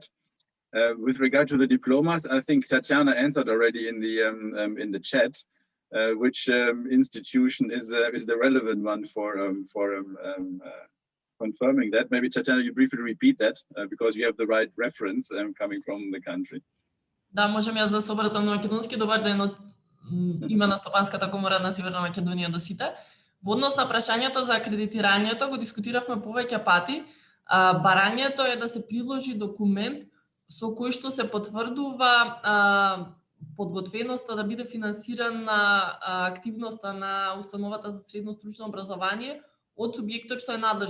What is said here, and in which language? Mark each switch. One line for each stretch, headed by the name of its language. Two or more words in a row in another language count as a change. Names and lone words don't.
English: With regard to the diplomas, I think Tatiana answered already in the chat. Which institution is the relevant one for confirming that? Maybe Tatiana, you briefly repeat that because you have the right reference coming from the country.
Macedonian: Да, можем јас да се обратам на македонски. Добар ден од име на Стопанската комора на Северна Македонија до сите. Во однос на прашањето за акредитирањето го дискутиравме повеќе пати. Барањето е да се приложи документ со кој што се потврдува подготвеноста да биде финансирана активноста на установата за средно стручно образование од субјектот што е надлежен.